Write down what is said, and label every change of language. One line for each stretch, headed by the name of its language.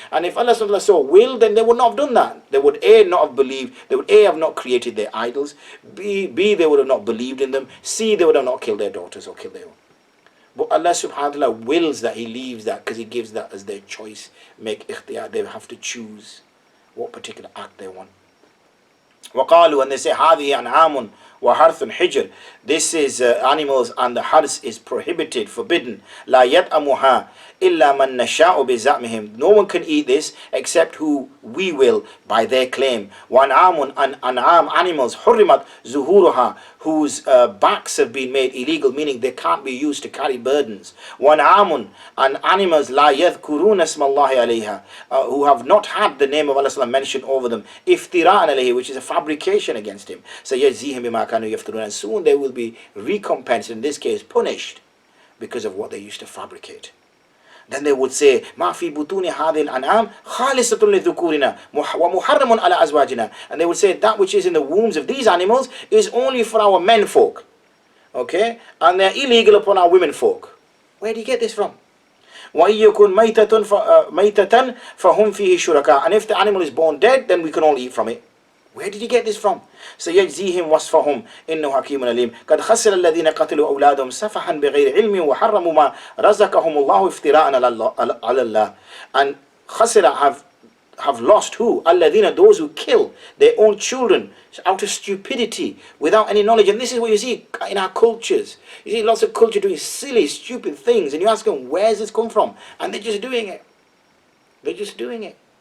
English: And if Allah subhanahu wa ta'ala so willed, then they would not have done that. They would A, not have believed. They would A, have not created their idols. B, they would have not believed in them. C, they would have not killed their daughters or killed their own. But Allah subhanahu wa ta'ala wills that, He leaves that, because He gives that as their choice. Make ikhtiyar. They have to choose what particular act they want.
Arabic: وقالوا,
English: and they say,
Arabic: هذه أنعام وحرث حجر.
English: This is animals, and the harth is prohibited, forbidden.
Arabic: لا يطعمها إلا من نشاء بزعمهم.
English: No one can eat this except who we will by their claim.
Arabic: وأنعام,
English: and an'am, animals,
Arabic: حرمت ظهورها,
English: whose backs have been made illegal, meaning they can't be used to carry burdens.
Arabic: وأنعام,
English: and animals
Arabic: لا يذكرون اسم الله عليها,
English: who have not had the name of Allah mentioned over them.
Arabic: افتراء عليه,
English: which is a fabrication against Him. So
Arabic: يجزيهم بما كانوا يفترون,
English: and soon they will be recompensed, in this case punished, because of what they used to fabricate. Then they would say,
Arabic: ما في بطون هذه الأنعام خالصة لذكورنا ومحرم على أزواجنا.
English: And they would say, that which is in the wombs of these animals is only for our men folk. Okay? And they're illegal upon our women folk. Where do you get this from?
Arabic: وَإِن يَكُنْ مَيْتَةً فَهُمْ فِيهِ شُرَكَاء.
English: And if the animal is born dead, then we can all eat from it. Where did you get this from?
Arabic: سيجزيهم وصفهم إنه حكيم عليم قد خسر الذين قتلوا أولادهم سفحا بغير علم وحرموا ما رزقهم الله افتراء على الله.
English: And خسر have lost who? الذين, those who kill their own children out of stupidity without any knowledge. And this is what you see in our cultures. You see lots of culture doing silly, stupid things, and you ask them, where's this come from? And they're just doing it. They're just doing it.